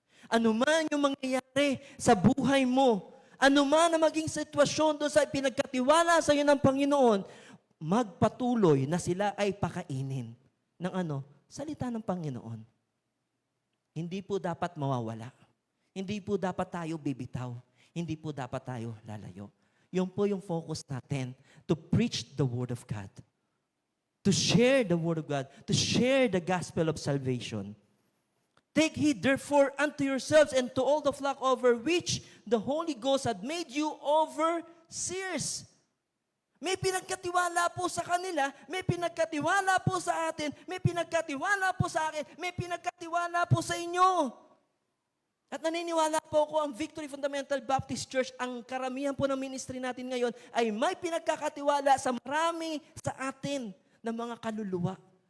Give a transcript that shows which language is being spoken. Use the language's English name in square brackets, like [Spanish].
[Filipino] Ano man yung mangyayari sa buhay mo, ano man na maging sitwasyon doon sa pinagkatiwala sa iyo ng Panginoon, magpatuloy na sila ay pakainin ng salita ng Panginoon. Hindi po dapat mawawala. Hindi po dapat tayo bibitaw. Hindi po dapat tayo lalayo. Yun po yung focus natin, [English] to preach the Word of God. To share the Word of God. To share the gospel of salvation. Take heed therefore unto yourselves and to all the flock over which the Holy Ghost had made you overseers. [Filipino] May pinagkatiwala po sa kanila, may pinagkatiwala po sa atin, may pinagkatiwala po sa akin, may pinagkatiwala po sa inyo. At naniniwala po ako ang Victory Fundamental Baptist Church, ang karamihan po ng ministry natin ngayon ay may pinagkakatiwala sa marami sa atin ng mga kaluluwa.